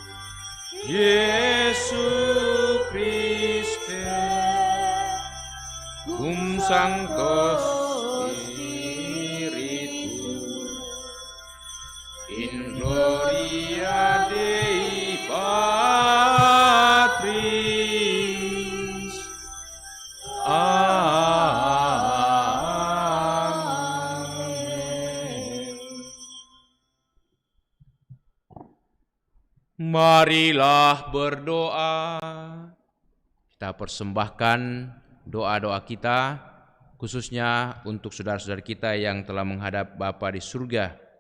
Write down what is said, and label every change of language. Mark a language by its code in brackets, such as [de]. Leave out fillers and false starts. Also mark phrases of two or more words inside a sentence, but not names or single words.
[la] Iesu Christe cum Sancto Spiritus in gloria Dei Patris. [id] Amin. Marilah berdoa. Kita persembahkan doa-doa kita khususnya untuk saudara-saudara kita yang telah menghadap Bapa di surga.